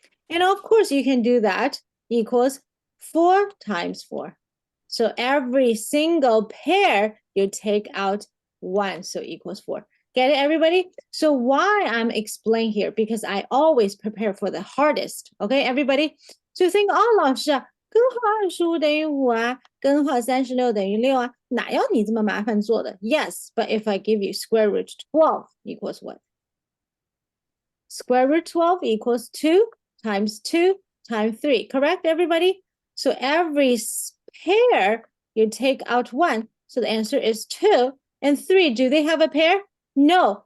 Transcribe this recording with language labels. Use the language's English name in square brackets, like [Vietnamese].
[English] And of course, you can do that equals 4 times 4. So every single pair, you take out 1, so equals 4. Get it, everybody? So why I'm explaining here? Because I always prepare for the hardest. Okay, everybody? So think, [Chinese] 哦，老师啊，根号25等于5啊，根号36等于6啊，哪要你这么麻烦做的？ [English] Yes, but if I give you square root 12 equals what? Square root 12 equals 2 times 2 times 3. Correct, everybody? So every pair, you take out 1. So the answer is 2 and 3. Do they have a pair? No.